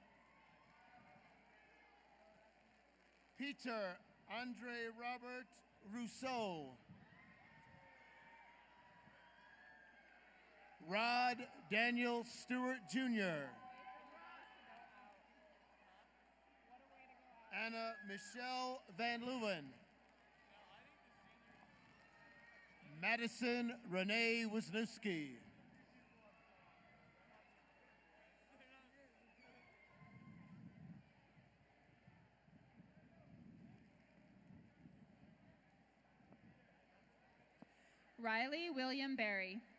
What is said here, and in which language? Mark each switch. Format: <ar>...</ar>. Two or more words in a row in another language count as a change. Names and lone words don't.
<en>Peter Andre Robert Rousseau. Rod Daniel Stewart Jr. Anna Michelle Van Leeuwen. Madison Renee Wisniewski. Riley William Berry.</en>